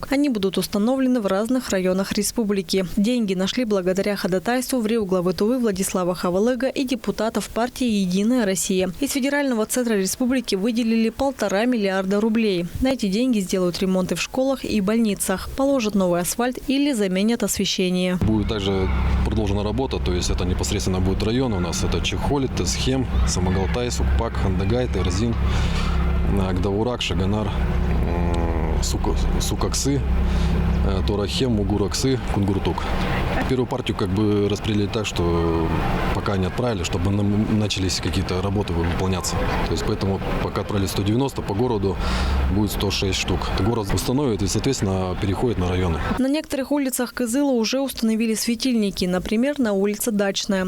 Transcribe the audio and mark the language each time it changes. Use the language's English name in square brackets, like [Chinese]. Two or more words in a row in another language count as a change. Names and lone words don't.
[Russian] Они будут установлены в разных районах республики. Деньги нашли благодаря ходатайству в Рио главы Тувы Владислава Хавалыга и депутатов партии «Единая Россия». Из федерального центра республики выделили 1,5 миллиарда рублей. На эти деньги сделают ремонты в школах и больницах, положат новый асфальт или заменят освещение. Будет также продолжена работа, то есть это непосредственно будет район у нас. Это Чехолит, Тесхем, Самогалтай, Сукпак, Хандагай, Терзин, Агдавурак, Шаганар, Сукаксы, Торахем, Мугураксы, Кунгуртук. Первую партию как бы распределили так, что пока пока не отправили, чтобы начались какие-то работы выполняться. То есть поэтому пока отправили 190, по городу будет 106 штук. Город установит и, соответственно, переходит на районы. На некоторых улицах Кызыла уже установили светильники, например, на улице Дачная.